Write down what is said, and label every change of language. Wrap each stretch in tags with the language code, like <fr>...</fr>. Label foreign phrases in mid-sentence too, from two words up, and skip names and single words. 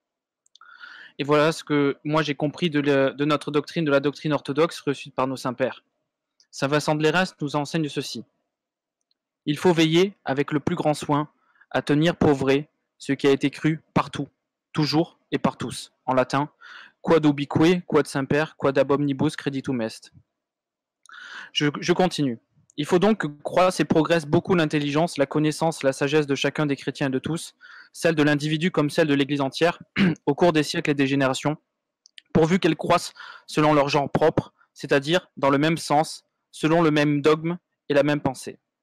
<fr>Et voilà ce que moi j'ai compris de notre doctrine, de la doctrine orthodoxe reçue par nos saints pères. Saint Vincent de l'Érasme nous enseigne ceci. Il faut veiller avec le plus grand soin à tenir pour vrai ce qui a été cru partout, toujours et par tous. En latin,</fr> <la>quod ubique, quod semper, quod ab omnibus creditum est.</la> <fr>Je continue. Il faut donc que croisse et progresse beaucoup l'intelligence, la connaissance, la sagesse de chacun des chrétiens et de tous, celle de l'individu comme celle de l'Église entière, au cours des siècles et des générations, pourvu qu'elles croissent selon leur genre propre, c'est-à-dire dans le même sens, selon le même dogme et la même pensée.</fr>